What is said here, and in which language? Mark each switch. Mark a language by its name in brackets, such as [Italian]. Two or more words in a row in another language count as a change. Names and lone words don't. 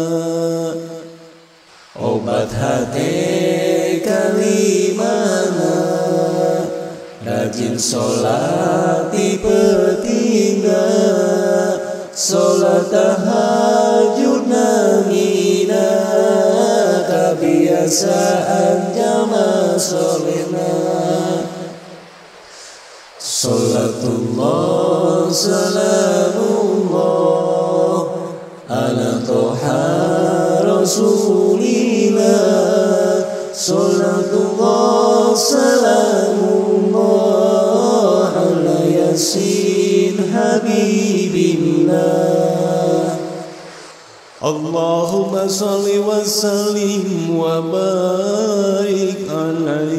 [Sundanese] Obat hate kalimana, rajin sholat dipertinggal, sholat tahajud namina, kebiasaan jamaah solehna. [Arabic] صلاة الله سلام الله على طه رسول الله. صلاة الله سلام الله على يس حبيب الله. اللهم صل وسلم وبارك عليه.